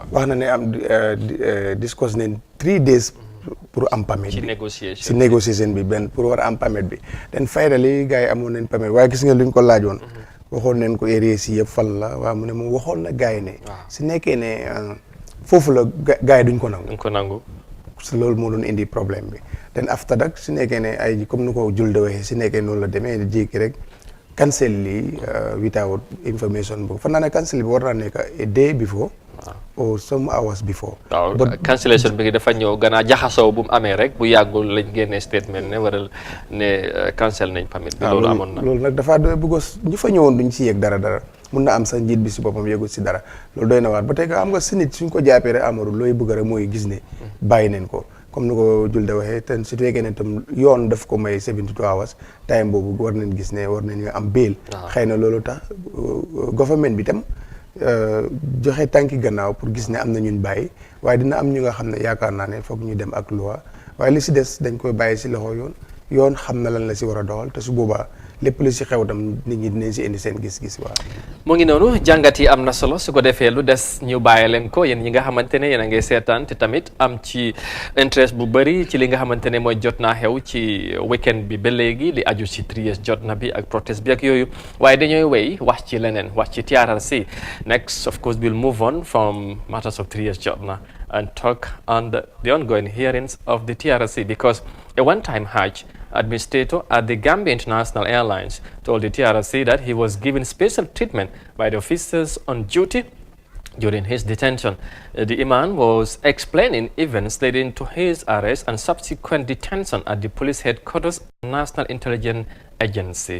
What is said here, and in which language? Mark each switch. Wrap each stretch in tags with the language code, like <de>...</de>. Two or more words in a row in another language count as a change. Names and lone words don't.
<wo>wax na ne am discuss nañ</wo> <en>3 days</en> <wo>pour am permit bi ci négociation bi benn pour war a am permit bi den faydali gars yi amoon nañ permit waaye gis nga luñ ko laajoon. waxoon nañ ko area si yëpp fan la waaw mu ne moom waxoon na gars yi ne. su nekkee ne foofu la gars yi duñ ko nangu. duñ ko nangu. su loolu moo doon indi problème bi</wo> <en>then after that</en> <wo>su nekkee ne ay comme ni ko Julde waxee su nekkee noonu la demee jékki rek cancel lii</wo> <en>without information</en> <wo>boobu fan naa ne cancel bi war naa nekk a day before.</wo> <en>or some hours before.</en> <wo>waaw cancellation bi dafa ñëw gannaaw jaxasoo bu mu amee rek bu yàggul lañ génnee statement ne waral ne cancel nañ permit bi. loolu amoon na loolu nag dafa bëgg ñu fa ñëwoon duñ si yëg dara mun na am sax njiit bi si boppam yëgul si dara loolu doy na waar ba tey xam nga si nit suñ ko jàppee rek Amadou looy bëgg rek mooy gis ne bàyyi nañ ko comme ni ko Julde waxee te su fekkee ne tam yoon daf ko may</wo> <en>72 hours time</en> <wo>boobu war nañ gis ne war nañu am bail. xëy na loolu tax government bi tam. joxe tànki gannaaw pour gis ne am na ñun bàyyi waaye dina am ñu nga xam ne yaakaar naa ne foog ñu dem ak loi waaye li si des dañ koy bàyyi si loxo yoon xam na lan la si war a doxal te su boobaa lépp lu si xew tam nit ñi dinañ si indi seen gis-gis waaw. mu ngi noonu jàngat yi am na solo su ko defee lu des ñu bàyyi leen ko yéen ñi nga xamante ne yéen a ngi seetaan te tamit am</wo> <en>ci interest bu bëri ci li nga xamante ne mooy jot naa xew ci weekend bi ba léegi li aju ci 3 years jot na bi ak protest bi ak yooyu</en> <wo>waaye dañooy wéy wax ci leneen wax ci TRRC</wo> <en>next of course we'll move on from matters of 3 years jot na and talk on the ongoing hearings of the TRRC because a one-time Hajj administrator at the Gambia International Airlines told the TRC that he was given special treatment by the officers on duty during his detention. The imam was explaining events leading to his arrest and subsequent detention at the police headquarters of National Intelligence Agency.</en>